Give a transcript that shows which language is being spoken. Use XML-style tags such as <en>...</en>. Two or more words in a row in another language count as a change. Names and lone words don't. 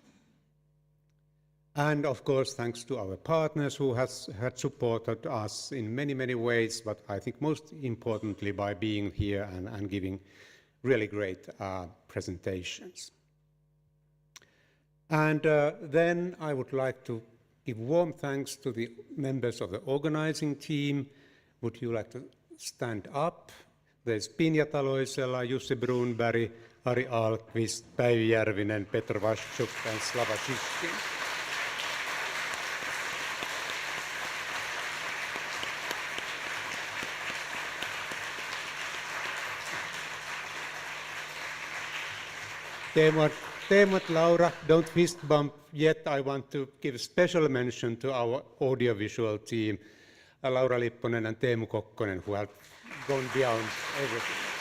<en>And of course, thanks to our partners who had supported us in many, many ways, but I think most importantly by being here and giving really great presentations. And then I would like to give warm thanks to the members of the organizing team. Would you like to stand up? There's Pinja Taloisela, Jussi Brunberg, Ari Alkvist, Päivi Järvinen, Petr Vaschuk, and Slava Shishkin. Teemu and Laura, don't fist bump yet. I want to give special mention to our audiovisual team, Laura Lipponen and Teemu Kokkonen, who have gone beyond everything.</en>